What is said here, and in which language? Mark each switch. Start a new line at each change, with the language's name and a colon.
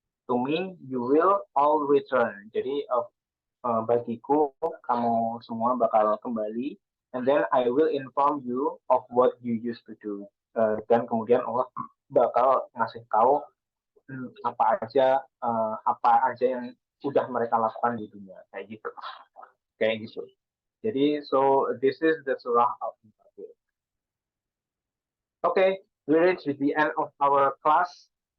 English: To me, you will all return.
Indonesian: Jadi bagiku kamu semua bakal kembali.
English: And then I will inform you of what you used to do.
Indonesian: Dan kemudian Allah bakal ngasih tahu apa aja yang sudah mereka lakukan di dunia, kayak gitu. Jadi,
English: so this is the surah of Mutaffifin. Okay, we reached the end of our class.